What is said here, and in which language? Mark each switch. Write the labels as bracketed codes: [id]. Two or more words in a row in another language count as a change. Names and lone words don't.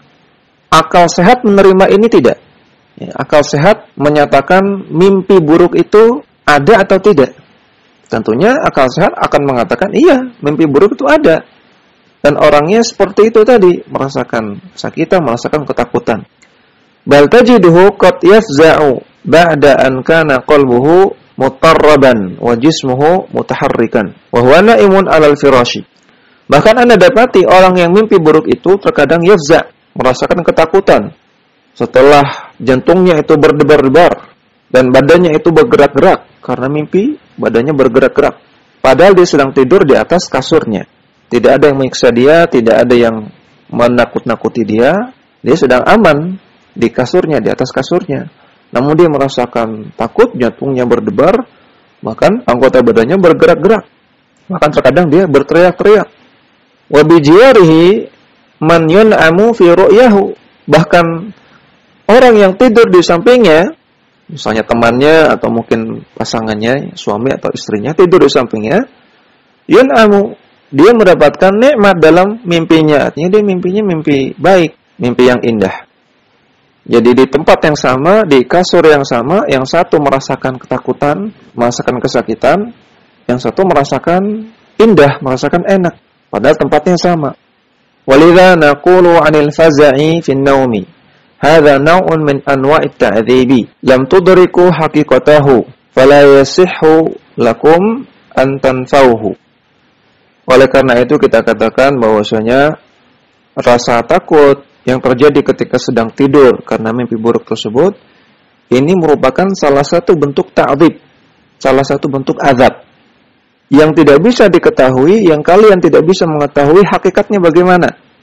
[id] Akal sehat menerima ini tidak? Ya, akal sehat menyatakan mimpi buruk itu ada atau tidak? Tentunya akal sehat akan mengatakan iya, mimpi buruk itu ada. Dan orangnya seperti itu tadi, merasakan sakitan, merasakan ketakutan. [ar] بل تجده قد يفزع بعد أن كان قلبه مضطربا وجسمه متحركا وهو نائم على الفراش. [id] Bahkan Anda dapati orang yang mimpi buruk itu terkadang yafza', merasakan ketakutan setelah jantungnya itu berdebar-debar dan badannya itu bergerak-gerak karena mimpi, badannya bergerak-gerak. Padahal dia sedang tidur di atas kasurnya. Tidak ada yang menyiksa dia, tidak ada yang menakut-nakuti dia. Dia sedang aman di kasurnya, di atas kasurnya. Namun dia merasakan takut, jantungnya berdebar, bahkan anggota badannya bergerak-gerak. Bahkan terkadang dia berteriak-teriak. [ar] وبجواره من ينعم في رؤياه. [id] Bahkan orang yang tidur di sampingnya, misalnya temannya atau mungkin pasangannya, suami atau istrinya tidur di sampingnya, yun'amu, dia mendapatkan nikmat dalam mimpinya. Artinya dia mimpinya mimpi baik, mimpi yang indah. Jadi di tempat yang sama, di kasur yang sama, yang satu merasakan ketakutan, merasakan kesakitan, yang satu merasakan indah, merasakan enak. Padahal tempatnya sama. [ar] ولذا نقول عن الفزع في النوم. هذا نوع من أنواع التعذيب. لم تدركوا حقيقته، فلا يصح لكم أن تنفوه. [id] Oleh karena itu kita katakan bahwasanya rasa takut yang terjadi ketika sedang tidur karena mimpi buruk tersebut, ini merupakan salah satu bentuk ta'dzib, salah satu bentuk azab yang tidak bisa diketahui, yang kalian tidak bisa mengetahui hakikatnya bagaimana.